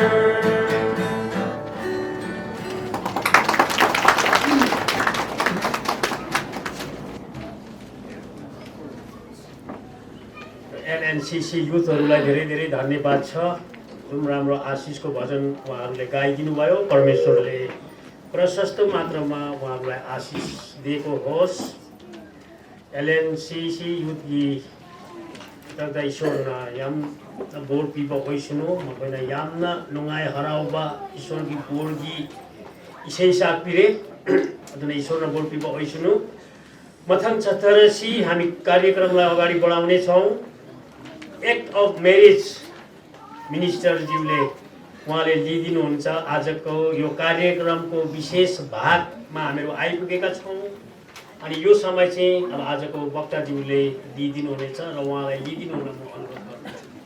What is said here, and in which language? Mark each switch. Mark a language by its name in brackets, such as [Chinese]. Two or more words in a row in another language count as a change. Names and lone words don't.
[Nepali] एनएनसीसी युथहरूलाई धेरै धेरै धन्यवाद छ जुन राम्रो आशिषको भजन उहाँहरूले गाइदिनु भयो परमेश्वरले प्रशस्त मात्रामा उहाँहरूलाई आशिष दिएको होस् [Manipuri] LNCC yuthgi tagda isorna yam bor piba oisunu makoina yamna nungai harauba isorgi borgi isai sakpire aduna isorna bor piba oisunu mathang chatarasi [Nepali] हामी कार्यक्रमलाई अगाडि बढाउने छौं [English] act of marriage minister [Nepali] ज्यूले उहाँले लिइदिनुहुन्छ आजको यो कार्यक्रमको विशेष भागमा हामीहरू आइपुगेका छौं अनि यो समय चाहिँ अब आजको वक्ताज्यूले दिइदिनु हुनेछ र उहाँलाई लिइदिनु हुन म अनुरोध गर्दछु